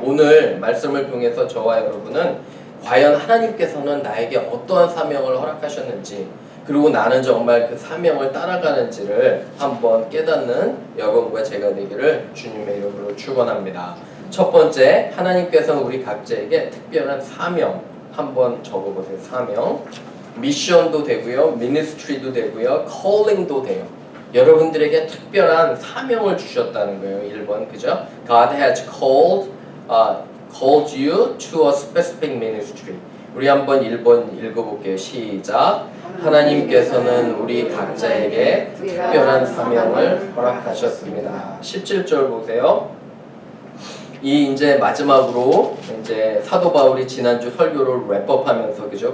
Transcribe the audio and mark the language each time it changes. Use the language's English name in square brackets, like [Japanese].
[Korean] 오늘 말씀을 통해서 저와 여러분은 과연 하나님께서는 나에게 어떠한 사명을 허락하셨는지, 그리고 나는 정말 그 사명을 따라가는지를 한번 깨닫는 여러분과 제가 되기를 주님의 이름으로 축원합니다. 첫 번째, 하나님께서는 우리 각자에게 특별한 사명 한번 적어보세요. 사명. 미션도 되고요, 미니스트리도 되고요, 컬링도 돼요. 여러분들에게 특별한 사명을 주셨다는 거예요. 1번, 그죠? [English] God has called you to a specific ministry. [Korean] 우리 한번 1번 읽어볼게요. 시작. 하나님께서는 우리 각자에게 특별한 사명을 허락하셨습니다. 17절 보세요. 이 이제 마지막으로 이제 사도 바울이 지난주 설교를 랩업하면서, 그죠?